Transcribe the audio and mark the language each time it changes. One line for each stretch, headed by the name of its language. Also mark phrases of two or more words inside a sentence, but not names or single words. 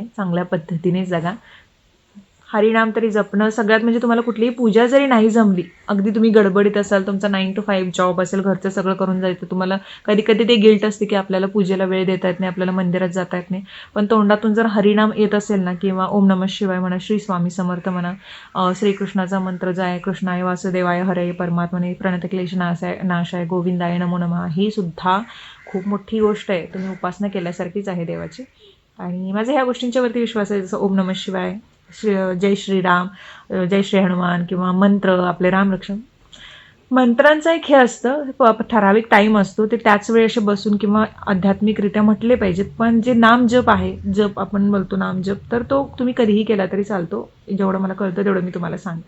Marathi: चांगल्या पद्धतीने जगा. हरिनाम तरी जपणं सगळ्यात म्हणजे तुम्हाला कुठलीही पूजा जरी नाही जमली, अगदी तुम्ही गडबडीत असाल, तुमचा 9 to 5 जॉब असेल, घरचं सगळं करून जायचं, तुम्हाला कधी कधी ते गिल्ट असते की आपल्याला पूजेला वेळ देता येत नाही, आपल्याला मंदिरात जाता येत नाही, पण तोंडातून जर हरिनाम येत असेल ना, किंवा
Sanskrit: ओम नमः शिवाय
Marathi: म्हणा, श्री स्वामी समर्थ म्हणा, श्रीकृष्णाचा मंत्र
Sanskrit: जय कृष्णाय वासुदेवाय हरे परमात्मने प्रणतक्लेश नाशाय गोविंदाय नमो नमः,
Marathi: ही सुद्धा खूप मोठी गोष्ट आहे. तुम्ही उपासना केल्यासारखीच आहे देवाची. आणि माझा ह्या गोष्टींच्यावरती विश्वास आहे, जसं
Sanskrit: ओम नमः शिवाय,
Marathi: जय श्रीराम, जय श्री हनुमान, किंवा मंत्र आपले रामरक्षण. मंत्रांचा एक हे असतं, ठराविक टाईम असतो, ते त्याच वेळी असे बसून किंवा आध्यात्मिकरित्या म्हटले पाहिजेत. पण जे नाम जप आहे, जप आपण बोलतो नाम जप, तर तो तुम्ही कधीही केला तरी चालतो. जेवढं मला कळतं तेवढं मी तुम्हाला सांगते.